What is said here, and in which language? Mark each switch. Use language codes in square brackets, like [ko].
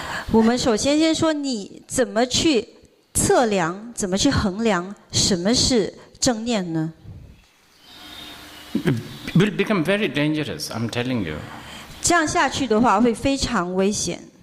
[zh] 我们首先说，你怎么去测量、怎么去衡量什么是正念呢？ [en] Will become very dangerous, I'm telling you. [zh] 这样下去的话会非常危险。